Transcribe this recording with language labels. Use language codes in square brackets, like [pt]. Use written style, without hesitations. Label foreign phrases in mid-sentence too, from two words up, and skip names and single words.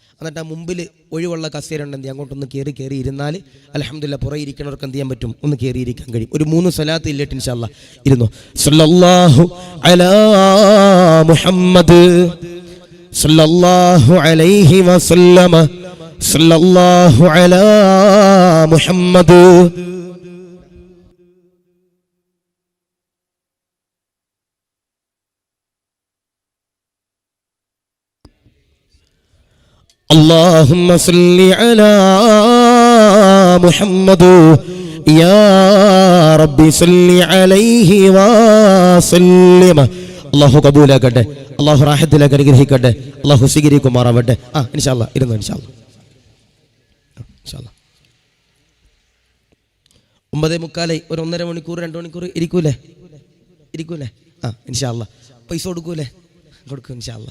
[ml] എന്നിട്ട് ആ മുമ്പിൽ ഒഴിവുള്ള കസേര ഉണ്ടെങ്കിൽ അങ്ങോട്ടൊന്ന് കയറി ഇരുന്നാൽ അൽഹംദുലില്ലാഹ് പുറകെ ഇരിക്കണവർക്ക് എന്ത് ചെയ്യാൻ പറ്റും, ഒന്ന് കയറിയിരിക്കാൻ കഴിയും. ഒരു 3 സ്വലാത്ത് ഇല്ലേട്ട് [ar] إن شاء الله ഇരുന്നു. صلى الله على محمد صلى الله عليه وسلم صلى الله على محمد. اللهم صل على محمد يا ربي صل عليه وسلم. [ml] അല്ലാഹു കബൂലാക്കട്ടെ, അല്ലാഹു റാഹത്തിലേക്ക് അനുഗ്രഹിക്കട്ടെ, അല്ലാഹു സ്വീകരിക്കുമാറാവട്ടെ. [ar] إن شاء الله ഇരുന്നു. إن شاء الله [ml] 9:45 ഒരു 1.5 മണിക്കൂർ 2 മണിക്കൂർ ഇരിക്കൂലേ? [ar] إن شاء الله. [ml] പൈസ കൊടുക്കൂലേ? കൊടുക്കും [ar] إن شاء الله.